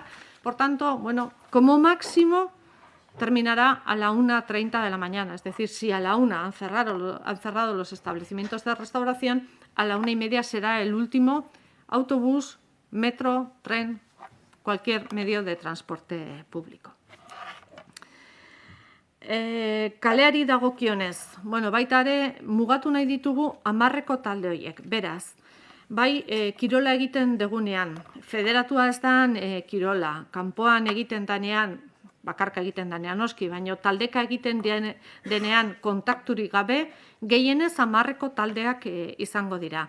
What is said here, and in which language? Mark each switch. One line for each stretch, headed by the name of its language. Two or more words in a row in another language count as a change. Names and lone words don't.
Spanish: Por tanto, como máximo terminará a la 1:30 de la mañana. Es decir, si a la 1 han cerrado los establecimientos de restauración, a la 1:30 será el último autobús, metro, tren, cualquier medio de transporte público.
Basque: Kaleari dagokionez, baita ere mugatu nahi ditugu 10 talde horiek. Beraz, bai, kirola egiten degunean, federatua ez dan kirola, kanpoan egiten danean, bakarka egiten danean noski, baina taldeka egiten denean kontakturik gabe, gehienez 10 taldeak izango dira.